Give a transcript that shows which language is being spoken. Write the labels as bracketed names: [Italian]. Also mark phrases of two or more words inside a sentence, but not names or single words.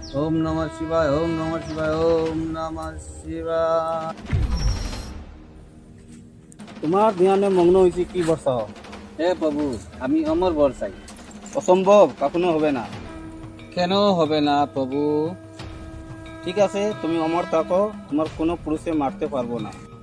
[Sanskrit] ওম নমঃ শিবায়, ওম নমঃ শিবায়, ওম নমঃ শিবায়। [Bangla] তোমার ধ্যানে মগ্ন হয়েছে কি বর্ষা? হে প্রভু, আমি অমর বর চাই। অসম্ভব, কখনো হবে না। কেন হবে না প্রভু? ঠিক আছে, তুমি অমর থাকো, তোমার কোনো পুরুষে মারতে পারবো না।